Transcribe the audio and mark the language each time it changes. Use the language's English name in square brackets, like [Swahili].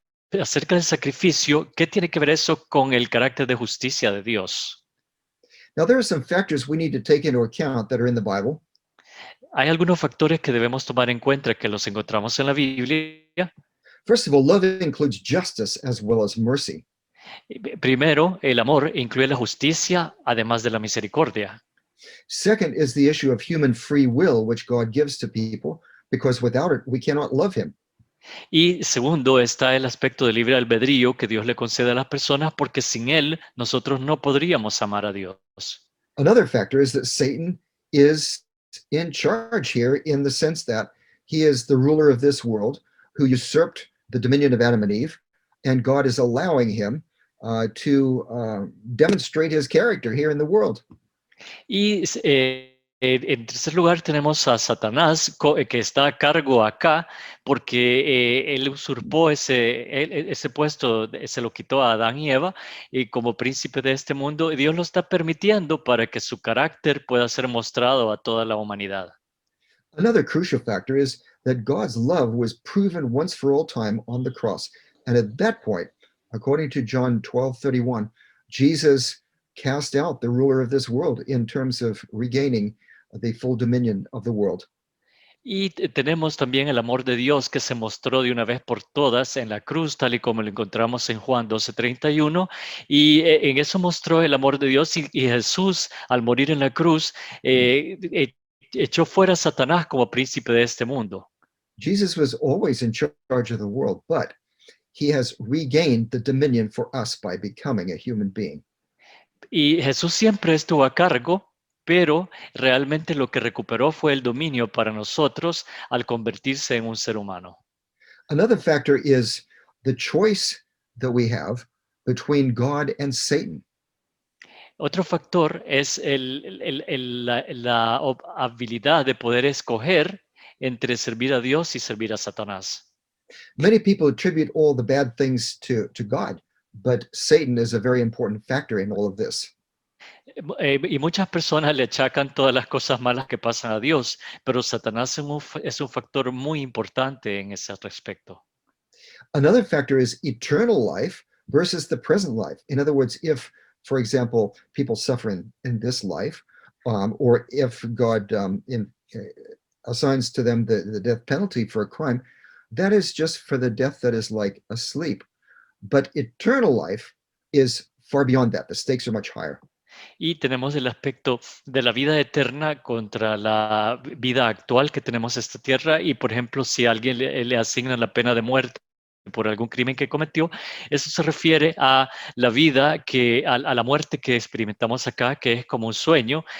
[Spanish] Acerca del sacrificio, ¿qué tiene que ver eso con el carácter de justicia de Dios? [English] Now, there are some factors we need to take into account that are in the Bible. [Spanish] Hay algunos factores que debemos tomar en cuenta que los encontramos en la Biblia. [English] First of all, love includes justice as well as mercy. [Spanish] Primero, el amor incluye la justicia, además de la misericordia. [English] Second is the issue of human free will, which God gives to people, because without it, we cannot love him. [Spanish] Y segundo, está el aspecto del libre albedrío que Dios le concede a las personas, porque sin él nosotros no podríamos amar a Dios. [English] Another factor is that Satan is in charge here in the sense that he is the ruler of this world who usurped the dominion of Adam and Eve, and God is allowing him to demonstrate his character here in the world. [Spanish] Y en tercer lugar tenemos a Satanás, que está a cargo acá, porque él usurpó ese puesto, se lo quitó a Adán y Eva, y como príncipe de este mundo, Dios lo está permitiendo para que su carácter pueda ser mostrado a toda la humanidad. [English] Another crucial factor is that God's love was proven once for all time on the cross. And at that point, according to John 12:31, Jesus cast out the ruler of this world in terms of regaining the full dominion of the world. [Spanish] Y tenemos también el amor de Dios que se mostró de una vez por todas en la cruz, tal y como lo encontramos en Juan 12:31. Y en eso mostró el amor de Dios y Jesús, al morir en la cruz, echó fuera a Satanás como príncipe de este mundo. [English] Jesus was always in charge of the world, but he has regained the dominion for us by becoming a human being. [Spanish] Y Jesús siempre estuvo a cargo, pero realmente lo que recuperó fue el dominio para nosotros al convertirse en un ser humano. [English] Another factor is the choice that we have between God and Satan. [Spanish] Otro factor es la habilidad de poder escoger entre servir a Dios y servir a Satanás. [English] Many people attribute all the bad things to God, but Satan is a very important factor in all of this. [Spanish] Y muchas personas le achacan todas las cosas malas que pasan a Dios, pero Satanás es un factor muy importante en ese respecto. [English] Another factor is eternal life versus the present life. In other words, if, for example, people suffer in this life, or if God assigns to them the death penalty for a crime, that is just for the death that is like asleep. But eternal life is far beyond that. The stakes are much higher. [Spanish] Y tenemos el aspecto de la vida eterna contra la vida actual que tenemos en esta tierra. Y, por ejemplo, si a alguien le asignan la pena de muerte por algún crimen que cometió, eso se refiere a la vida a la muerte que experimentamos acá, que es como un sueño.